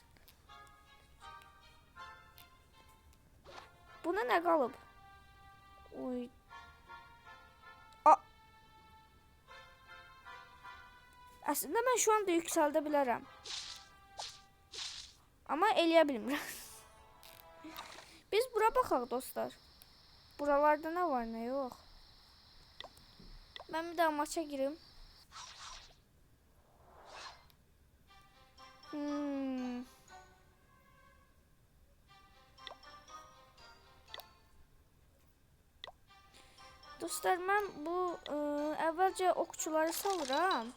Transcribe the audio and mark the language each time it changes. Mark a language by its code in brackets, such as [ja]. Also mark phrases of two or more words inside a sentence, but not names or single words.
[tr] Buna ne kalıp? Oy. Aslında ben şu anda yükseltebilirim. [az] Ama eləyə bilmirəm. Biz bura baxaq dostlar. [tr] Buralarda ne var ne yok. Ben bir daha maça gireyim. Dostlar ben bu evvelce okçuları salıram.